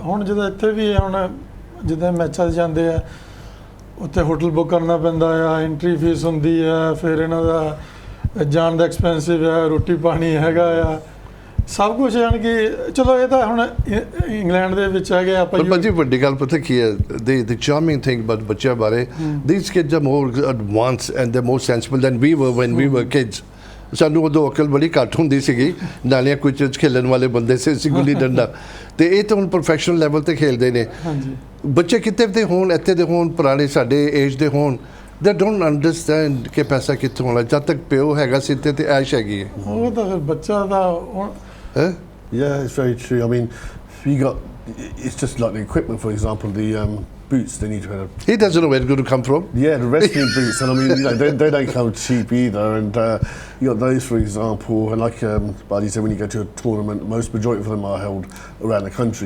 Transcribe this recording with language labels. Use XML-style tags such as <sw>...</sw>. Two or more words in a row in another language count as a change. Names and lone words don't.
<pa>ਹੁਣ ਜਿੱਦਾਂ ਇੱਥੇ ਵੀ ਹੁਣ ਜਿੱਦਾਂ ਮੈਚਾਂ 'ਚ ਜਾਂਦੇ ਆ, ਉੱਥੇ ਹੋਟਲ ਬੁੱਕ ਕਰਨਾ ਪੈਂਦਾ ਆ,</pa> <en>entry fees</en> <pa>ਹੁੰਦੀ ਆ, ਫਿਰ ਇਹਨਾਂ ਦਾ ਜਾਣ ਦਾ ਐਕਸਪੈਂਸਿਵ ਆ, ਰੋਟੀ ਪਾਣੀ ਹੈਗਾ ਆ, ਸਭ ਕੁਝ। ਯਾਨੀ ਕਿ ਚਲੋ ਇਹ ਤਾਂ ਹੁਣ ਇੰਗਲੈਂਡ ਦੇ ਵਿੱਚ ਹੈਗੇ ਆਪਾਂ। ਪਰ ਭਾਜੀ ਵੱਡੀ ਗੱਲ ਪਤਾ ਕੀ ਹੈ,</pa> <en>the charming thing about</en> <pa>ਬੱਚਿਆਂ ਬਾਰੇ,</pa> <en>these kids are more advanced and they're more sensible than we were when we were kids.</en> <pa>ਸਾਨੂੰ ਉਦੋਂ ਅਕਲ ਬੜੀ ਘੱਟ ਹੁੰਦੀ ਸੀਗੀ, ਨਾਲੀਆਂ ਕੁਝ ਖੇਲਣ ਵਾਲੇ ਬੰਦੇ ਸੀ, ਗੁੱਲੀ ਡੰਡਾ, ਤੇ ਇਹ ਤਾਂ ਹੁਣ</pa> <en>professional level</en> <pa>ਤੇ ਖੇਲਦੇ ਨੇ। ਬੱਚੇ ਕਿਤੇ ਦੇ ਹੋਣ, ਇੱਥੇ ਦੇ ਹੋਣ, ਪੁਰਾਣੇ ਸਾਡੇ ਏਜ ਦੇ ਹੋਣ,</pa> <en>they don't understand</en> <pa>ਕਿ ਪੈਸਾ ਕਿੱਥੋਂ ਆਉਣਾ। ਜਦ ਤੱਕ ਪਿਓ ਹੈਗਾ ਸਿਰ ਤੇ ਐਸ਼ ਹੈਗੀ ਹੈ। ਉਹ ਤਾਂ ਫਿਰ ਬੱਚਾ ਦਾ</pa> <en>Yeah, it's very true. I mean, you got, it's just like the equipment, for example, the boots they need to have. He doesn't know where it's going to come from. Yeah, the wrestling boots, and I mean, you know, they don't come cheap either. And you got those, for example, and like Buddy said, when you go to a tournament, majority of them are held around the country.</en>